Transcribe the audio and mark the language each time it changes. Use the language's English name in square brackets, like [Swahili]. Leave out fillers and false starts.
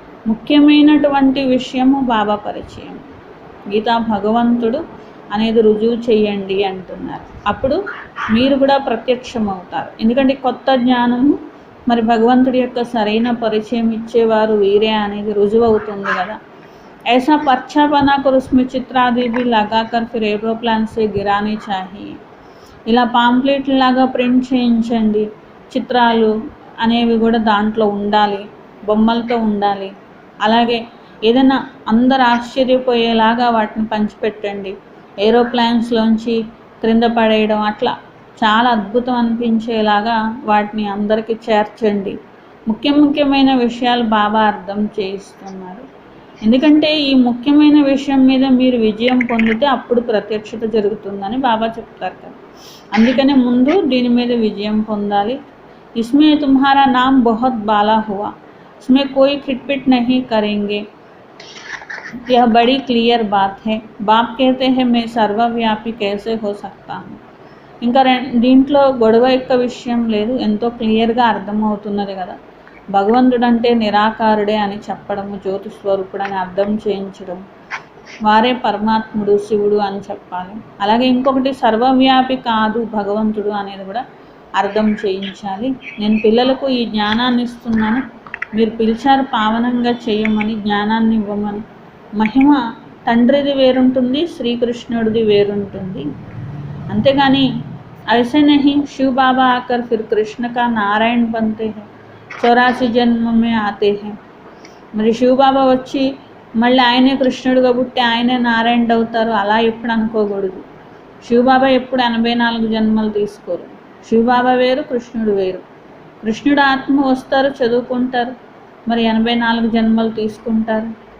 [Telugu] ముఖ్యమైనటువంటి విషయము బాబా పరిచయం. గీతా భగవంతుడు అనేది రుజువు చేయండి అంటున్నారు. అప్పుడు మీరు కూడా ప్రత్యక్షమవుతారు. ఎందుకంటే కొత్త జ్ఞానము మరి భగవంతుడి యొక్క సరైన పరిచయం ఇచ్చేవారు వీరే అనేది రుజువు అవుతుంది కదా. [Hindi] ऐसा पर्चा बनाकर उसमें चित्रादि भी लगाकर फिर एरोप्लेन से गिरानी चाहिए. [Telugu] ఇలా పాంప్లెట్ లాగా ప్రింట్ చేయించండి. చిత్రాలు అనేవి కూడా దాంట్లో ఉండాలి, బొమ్మలతో ఉండాలి. అలాగే ఏదైనా అందరు ఆశ్చర్యపోయేలాగా వాటిని పంచిపెట్టండి. ఏరోప్లేన్స్లోంచి క్రింద పడేయడం అట్లా చాలా అద్భుతం అనిపించేలాగా వాటిని అందరికీ చేర్చండి. ముఖ్యమైన విషయాలు బాబా అర్థం చేయిస్తున్నారు. ఎందుకంటే ఈ ముఖ్యమైన విషయం మీద మీరు విజయం పొందితే అప్పుడు ప్రత్యక్షత జరుగుతుందని బాబా చెప్తారు కదా. అందుకనే ముందు దీని మీద విజయం పొందాలి. [Hindi] इसमें तुम्हारा नाम बहुत बाला हुआ, इसमें कोई खिटपिट नहीं करेंगे, यह बड़ी क्लियर बात है. बाप कहते हैं मैं सर्वव्यापी कैसे हो सकता हूँ. [Telugu] ఇంకా దీంట్లో గొడవ యొక్క విషయం లేదు, ఎంతో క్లియర్గా అర్థమవుతున్నది కదా. భగవంతుడు అంటే నిరాకారుడే అని చెప్పడము, జ్యోతి స్వరూపుడు అని అర్థం చేయించడం, వారే పరమాత్ముడు శివుడు అని చెప్పాలి. అలాగే ఇంకొకటి సర్వవ్యాపి కాదు భగవంతుడు అనేది కూడా అర్థం చేయించాలి. నేను పిల్లలకు ఈ జ్ఞానాన్ని ఇస్తున్నాను, మీరు పిలిచారు పావనంగా చేయమని, జ్ఞానాన్ని ఇవ్వమని. మహిమ తండ్రిది వేరుంటుంది, శ్రీకృష్ణుడిది వేరుంటుంది. అంతేగాని [Hindi] ऐसे नहीं शिव बाबा आकर फिर कृष्ण का नारायण बनते हैं, 84 జన్మ में आते हैं. [Telugu] మరి శివబాబా వచ్చి మళ్ళీ ఆయనే కృష్ణుడుగా పుట్టి ఆయనే నారాయణుడు అవుతారు అలా ఎప్పుడు అనుకోకూడదు. శివబాబా ఎప్పుడు 84 జన్మలు తీసుకోరు. శివబాబా వేరు, కృష్ణుడు వేరు. కృష్ణుడు ఆత్మ వస్తారు, చదువుకుంటారు, మరి 84 జన్మలు తీసుకుంటారు.